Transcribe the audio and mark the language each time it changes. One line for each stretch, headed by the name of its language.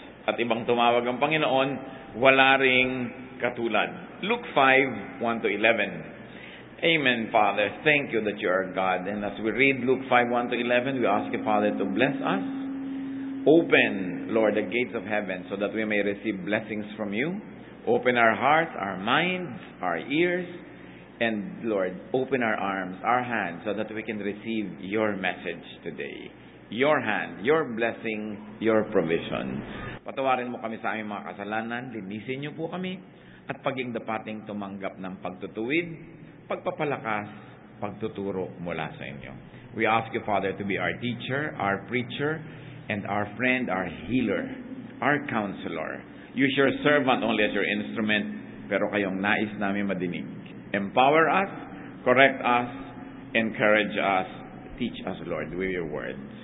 Filipino: At ibang tumawag ang Panginoon, wala ring katulad.
English: Luke 5:1-11. Amen, Father. Thank you that you are God. And as we read Luke 5:1-11, we ask you, Father, to bless us. Open, Lord, the gates of heaven so that we may receive blessings from you. Open our hearts, our minds, our ears, and Lord, open our arms, our hands, so that we can receive your message today. Your hand, your blessing, your provision.
Filipino: Patawarin mo kami sa aming mga kasalanan, linisin niyo po kami, at paging dapating tumanggap ng pagtutuwid, pagpapalakas, pagtuturo mula sa inyo.
English: We ask you, Father, to be our teacher, our preacher, and our friend, our healer, our counselor. Use your servant only as your instrument,
Filipino: pero kayong nais namin madinig.
English: Empower us, correct us, encourage us, teach us, Lord, with your words.